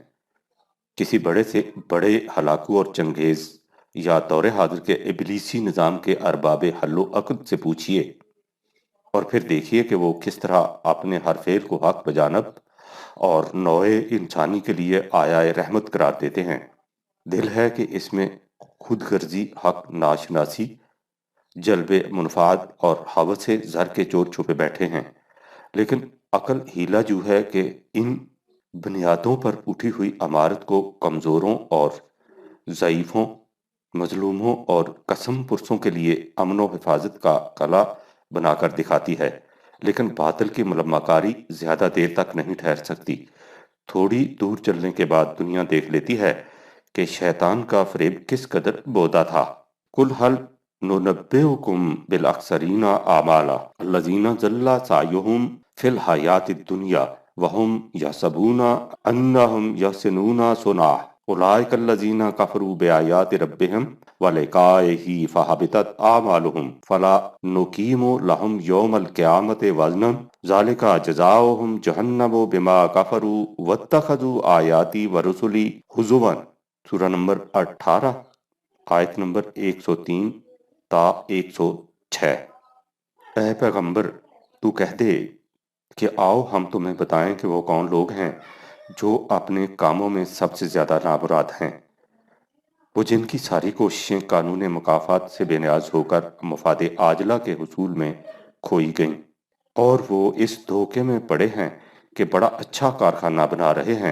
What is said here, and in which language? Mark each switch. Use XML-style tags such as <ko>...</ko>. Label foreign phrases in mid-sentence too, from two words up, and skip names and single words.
<ur>کسی بڑے سے بڑے ہلاکو اور چنگیز یا دور حاضر کے ابلیسی نظام کے ارباب حل و عقد سے پوچھئے اور پھر دیکھیے کہ وہ کس طرح اپنے ہر فعل کو حق بجانب اور نوع انسانی کے لیے آیا رحمت قرار دیتے ہیں۔ دل ہے کہ اس میں خود غرضی، حق ناشناسی، جلب منفعت اور ہوس زر کے چور چھپے بیٹھے ہیں، لیکن عقل ہیلا جو ہے کہ ان بنیادوں پر اٹھی ہوئی عمارت کو کمزوروں اور ضعیفوں، مظلوموں اور قسم پرسوں کے لیے امن و حفاظت کا قلعہ بنا کر دکھاتی ہے، لیکن باطل کی ملمہ کاری زیادہ دیر تک نہیں ٹھہر سکتی۔ تھوڑی دور چلنے کے بعد دنیا دیکھ لیتی ہے کہ شیطان کا فریب کس قدر بودا تھا۔</ur> <ar>قُلْ هَلْ نُنَبِّئُكُم بِالْأَخْسَرِينَ أَعْمَالًا الَّذِينَ ضَلَّ سَعْيُهُمْ فِي الْحَيَاةِ الدُّنْيَا وَهُمْ يَحْسَبُونَ أَنَّهُمْ يُحْسِنُونَ صُنْعًا أُولَٰئِكَ الَّذِينَ كَفَرُوا بِآيَاتِ رَبِّهِمْ وَلِقَائِهِ فَحَبِطَتْ أَعْمَالُهُمْ فَلَا نُقِيمُ لَهُمْ يَوْمَ الْقِيَامَةِ وَزْنًا ذَٰلِكَ جَزَاؤُهُمْ جَهَنَّمُ بِمَا كَفَرُوا وَاتَّخَذُوا آيَاتِي وَرُسُلِي هُزُوًا،</ar> <ur>سورہ نمبر 18 آیت نمبر 103 تا 106۔ اے پیغمبر، تو کہہ دے کہ آؤ ہم تمہیں بتائیں کہ وہ کون لوگ ہیں جو اپنے کاموں میں سب سے زیادہ نامراد ہیں، وہ جن کی ساری کوششیں قانون مکافات سے بے نیاز ہو کر مفاد عاجلہ کے حصول میں کھوئی گئیں، اور وہ اس دھوکے میں پڑے ہیں کہ بڑا اچھا کارخانہ بنا رہے ہیں۔</ur>